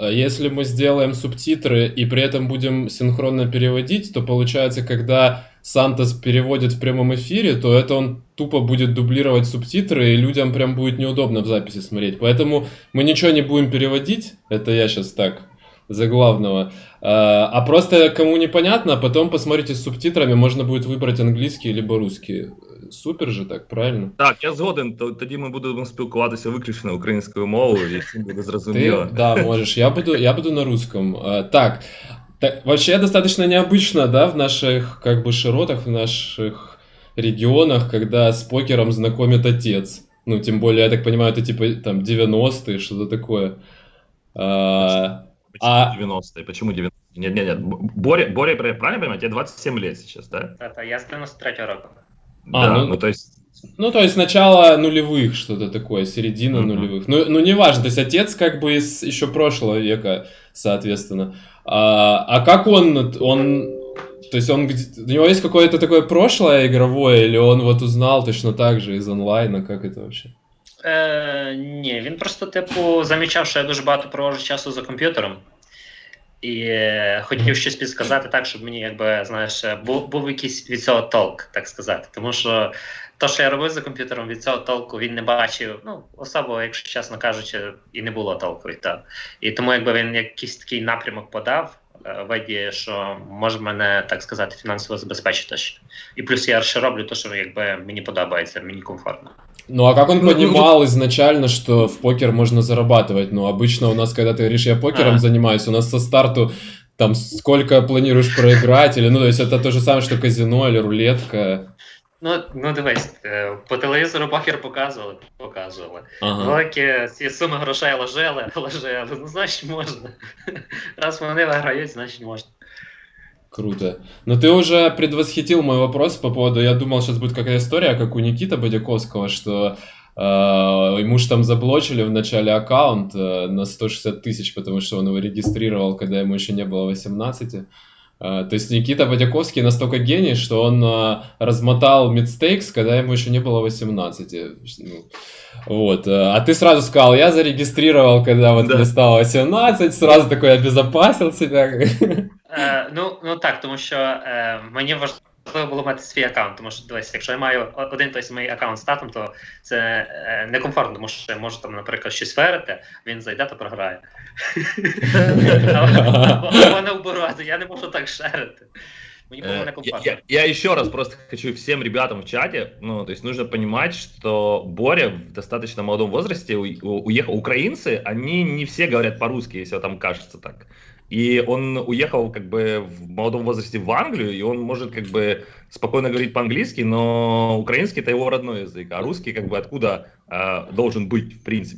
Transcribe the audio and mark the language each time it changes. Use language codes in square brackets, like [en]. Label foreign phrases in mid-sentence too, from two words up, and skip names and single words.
[ru] Если мы сделаем субтитры и при этом будем синхронно переводить, то получается, когда Сантос переводит в прямом эфире, то это он тупо будет дублировать субтитры, и людям прям будет неудобно в записи смотреть. Поэтому мы ничего не будем переводить. Это я сейчас так, за главного. А просто кому непонятно, потом посмотрите с субтитрами, можно будет выбрать английский либо русский. Супер же так, правильно? [uk] Так, я згоден, тоді ми будемо спілкуватися виключно українською мовою, і всім буде зрозуміло. [ru] Да, можешь, я буду на русском. Так, вообще достаточно необычно, да, в наших как бы широтах, в наших регионах, когда с покером знакомит отец. Ну, тем более, я так понимаю, это типа там 90-е, что-то такое. Почему 90-е? Почему 90-е? Нет. Боря, правильно понимаю, тебе 27 лет сейчас, да? [uk] Та, я з 93-го року. [ru] Да, ну то есть... Ну, то есть начало нулевых, что-то такое, середина нулевых. Ну, не важно, то есть отец как бы из еще прошлого века, соответственно. А как он То есть у него есть какое-то такое прошлое игровое, или он вот узнал точно так же из онлайна, как это вообще? [uk] Ні, він просто, типу, замічав, що я дуже багато проводжу часу за комп'ютером. І хотів щось підсказати так, щоб мені, якби, знаєш, був якийсь від цього толк, так сказати. Тому що те, що я робив за комп'ютером, від цього толку він не бачив, ну, особливо, якщо чесно кажучи, і не було толку від того. І тому, якби він якийсь такий напрямок подав, виді, що може мене, так сказати, фінансово забезпечити. І плюс я ще роблю те, що, якби, мені подобається, мені комфортно. [ru] Ну, а как он понимал изначально, что в покер можно зарабатывать? Ну, обычно у нас, когда ты говоришь, я покером занимаюсь, у нас со старту там сколько планируешь проиграть, или, ну, то есть это то же самое, что казино или рулетка. [uk] Ну дивись, по телевізору покер показували. Ага. Великі ці суми грошей ложили, ну, значить можна. Раз вони виграють, значить можна. Круто. [ru] Но ты уже предвосхитил мой вопрос по поводу, я думал, сейчас будет какая-то история, как у Никиты Бодяковского, что ему же там заблочили в начале аккаунт на 160 тысяч, потому что он его регистрировал, когда ему еще не было 18. То есть Никита Бодяковский настолько гений, что он размотал мидстейкс, когда ему еще не было 18. Ну, вот. А ты сразу сказал, я зарегистрировал, когда вот мне стало 18, сразу такой обезопасил себя. [uk] Ну так, тому що мені важливо було мати свій аккаунт, тому що, дивись, якщо я маю один той самий аккаунт з татом, то це некомфортно, тому що я можу там, наприклад, щось ферити, він зайде та програє. Або наоборот, я не можу так шерити. [ru] Я еще раз просто хочу всем ребятам в чате, ну, то есть нужно понимать, что Боря в достаточно молодом возрасте уехал. Украинцы, они не все говорят по-русски, если там кажется так. И он уехал как бы в молодом возрасте в Англию, и он может как бы спокойно говорить по-английски, но украинский это его родной язык, а русский как бы откуда должен быть в принципе.